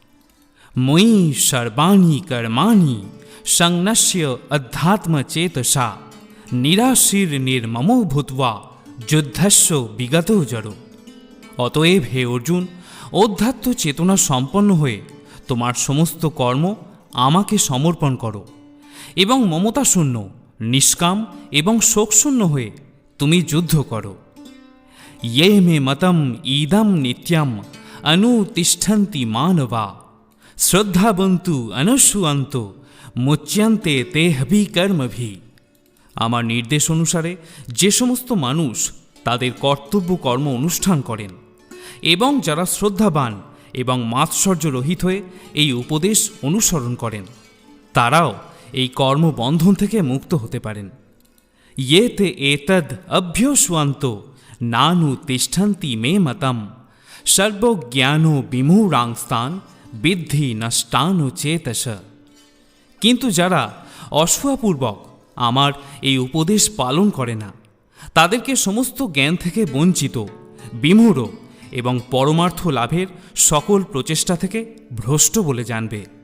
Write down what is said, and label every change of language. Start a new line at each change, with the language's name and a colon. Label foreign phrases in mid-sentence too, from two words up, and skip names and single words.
Sanskrit: মই সর্বাণি কর্মাণি সংন্যস্য অধ্যাত্মচেতসা নিরাশীর নির্মমো ভূত্বা যুদ্ধস্য বিগত জড়।
Bangla: অতএব হে অর্জুন, অধ্যাত্ম চেতনা সম্পন্ন হয়ে তোমার সমস্ত কর্ম আমাকে সমর্পণ করো এবং মমতাশূন্য, নিষ্কাম এবং শোকশূন্য হয়ে তুমি যুদ্ধ করো।
Sanskrit: ये मे मतम ईदम नित्यम अनुतिष्ठन्ति मानवा শ্রদ্ধাবন্তু অনুসুয়ন্ত মুচ্যন্তে তেহভি কর্মভি।
Bangla: আমার নির্দেশ অনুসারে যে সমস্ত মানুষ তাদের কর্তব্য কর্ম অনুষ্ঠান করেন এবং যারা শ্রদ্ধাবান এবং মাৎসর্য রহিত হয়ে এই উপদেশ অনুসরণ করেন, তারাও এই কর্মবন্ধন থেকে মুক্ত হতে পারেন।
Sanskrit: ये ते एतद् अभ्योस्वन्तो नानु तिष्ठन्ति मे मतम सर्वज्ञानो विमूঢ়াংস্তান বিদ্ধি নষ্টানো চেতস।
Bangla: কিন্তু যারা অসূয়াপূর্বক আমার এই উপদেশ পালন করে না, তাদেরকে সমস্ত জ্ঞান থেকে বঞ্চিত, বিমূঢ় এবং পরমার্থ লাভের সকল প্রচেষ্টা থেকে ভ্রষ্ট বলে জানবে।